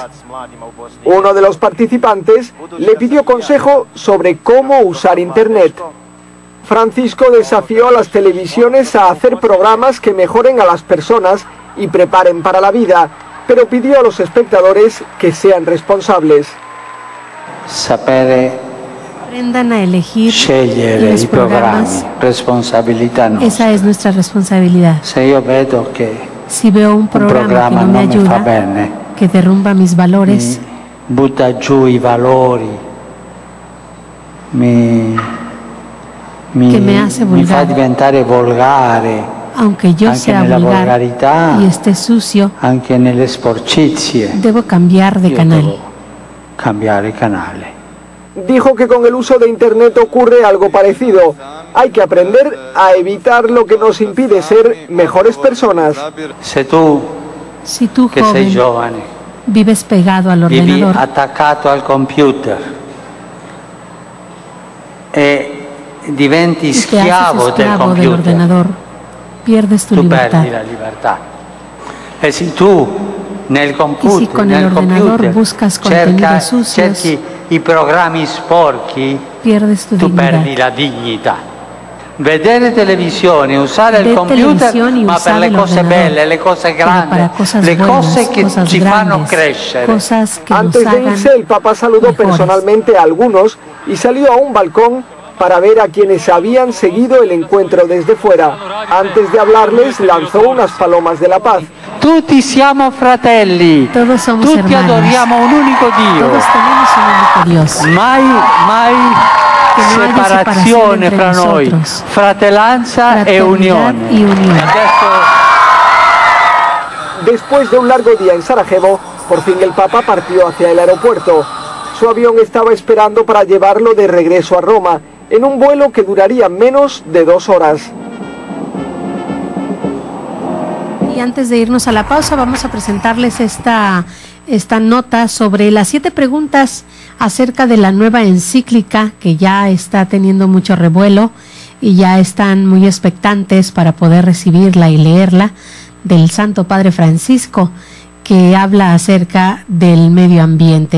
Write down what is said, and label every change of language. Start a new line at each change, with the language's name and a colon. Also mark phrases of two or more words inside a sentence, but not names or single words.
Spanish: Uno de los participantes le pidió consejo sobre cómo usar Internet. Francisco desafió a las televisiones a hacer programas que mejoren a las personas y preparen para la vida, pero pidió a los espectadores que sean responsables. Aprendan a elegir
Italian: scegliere
Spanish: los
Italian: i programmi,
Spanish: programas.
Italian: responsabilità nostra.
Spanish: Esa es nuestra responsabilidad.
Italian: Se io vedo che
Spanish: Si veo un programa que no me
Italian: non mi fa
Spanish: ayuda,
Italian: bene,
Spanish: que derrumba mis valores,
Italian: mi butta giù i valori,
Spanish: que me hace
Italian: mi fa
Spanish: vulgar,
Italian: diventare volgare,
Spanish: aunque yo
Italian: anche
Spanish: sea
Italian: nella
Spanish: vulgar
Italian: volgarità,
Spanish: y esté sucio,
Italian: anche nelle sporcizie.
Spanish: debo cambiar de
Italian: Io
Spanish: canal.
Italian: devo cambiare canale.
Spanish: Dijo que con el uso de Internet ocurre algo parecido. Hay que aprender a evitar lo que nos impide ser mejores personas.
Italian: Se tu,
Spanish: Si tú,
Italian: che sei
Spanish: joven,
Italian: giovane,
Spanish: vives pegado al
Italian: vivi
Spanish: ordenador
Italian: attaccato al computer e diventi
Spanish: y te haces
Italian: schiavo del
Spanish: esclavo del
Italian: computer,
Spanish: ordenador, pierdes tu
Italian: tu
Spanish: libertad.
Italian: perdi la libertà. E se tu nel
Spanish: Y
Italian: computer,
Spanish: si con el
Italian: nel
Spanish: ordenador
Italian: computer
Spanish: buscas contenidos sucios,
Italian: cerchi i programmi sporchi,
Spanish: pierdes tu
Italian: tu
Spanish: dignidad.
Italian: perdi la dignità. Vedere televisione, usare il
Spanish: Ver
Italian: computer,
Spanish: televisión y
Italian: ma per
Spanish: usar
Italian: le
Spanish: el
Italian: cose
Spanish: ordenador,
Italian: belle, le cose
Spanish: pero
Italian: grandi,
Spanish: para cosas
Italian: le
Spanish: buenas,
Italian: cose che
Spanish: cosas
Italian: ci fanno
Spanish: grandes,
Italian: crescere.
Spanish: cosas que nos Antes de hagan irse, el Papa saludó mejores. personalmente a algunos y salió a un balcón para ver a quienes habían seguido el encuentro desde fuera. Antes de hablarles, lanzó unas palomas de la paz.
Italian: Tutti siamo fratelli,
Spanish: Todos somos
Italian: tutti
Spanish: hermanos.
Italian: adoriamo un unico Dio.
Spanish: Todos tenemos un único Dios.
Italian: Mai
Spanish: Que no haya separación
Italian: separazione
Spanish: entre
Italian: fra noi,
Spanish: nosotros.
Italian: fratellanza e
Spanish: Fraternidad
Italian: unione.
Spanish: y unión.
Italian: Adesso
Spanish: Después de un largo día en Sarajevo, por fin el Papa partió hacia el aeropuerto. Su avión estaba esperando para llevarlo de regreso a Roma, en un vuelo que duraría menos de 2 horas. Y antes de irnos a la pausa, vamos a presentarles esta nota sobre las 7 preguntas acerca de la nueva encíclica que ya está teniendo mucho revuelo y ya están muy expectantes para poder recibirla y leerla, del Santo Padre Francisco, que habla acerca del medio ambiente.